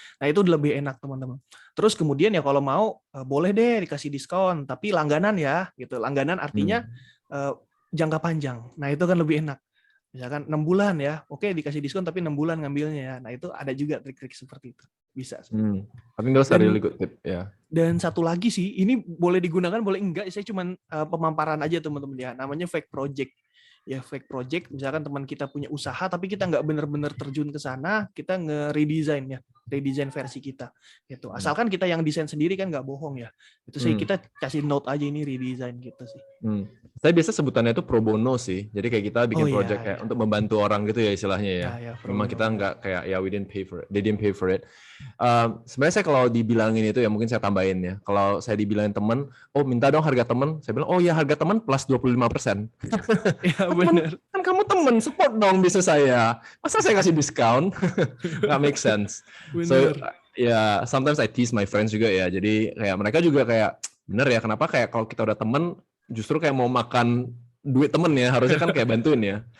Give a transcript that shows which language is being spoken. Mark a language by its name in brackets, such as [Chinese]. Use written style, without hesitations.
[Indonesian] Nah, itu lebih enak teman-teman. Terus kemudian ya kalau mau boleh deh dikasih diskon, tapi langganan ya gitu. Langganan artinya jangka panjang. Nah, itu kan lebih enak. Misalkan 6 bulan ya, oke dikasih diskon tapi 6 bulan ngambilnya ya. Nah, itu ada juga trik-trik seperti itu. Bisa. [English] I think those are really good tip, yeah. [Indonesian] Dan satu lagi sih, ini boleh digunakan, boleh enggak. Saya cuman pemaparan aja teman-teman ya. Namanya fake project. Ya fake project, misalkan teman kita punya usaha, tapi kita nggak benar-benar terjun ke sana, kita nge-redesign ya, redesign versi kita. Gitu. Asalkan kita yang desain sendiri kan nggak bohong ya. Itu sih kita kasih note aja ini redesign gitu sih. Saya biasa sebutannya itu pro bono sih. Jadi kayak kita bikin project kayak untuk membantu orang gitu ya istilahnya ya. Memang kita nggak kayak ya [English] we didn't pay for it, they didn't pay for it. [Indonesian] Sebenarnya saya kalau dibilangin itu ya mungkin saya tambahin ya. Kalau saya dibilangin teman, oh minta dong harga teman, saya bilang oh ya harga teman plus 25%. Ya benar. Kan kamu teman, support dong bisnis saya. Masa saya kasih diskon? Nggak make sense. So ya [English] sometimes I tease my friends [Indonesian] juga ya. Jadi kayak mereka juga kayak bener ya kenapa kayak kalau kita udah temen justru kayak mau makan duit temen ya, harusnya kan kayak bantuin ya.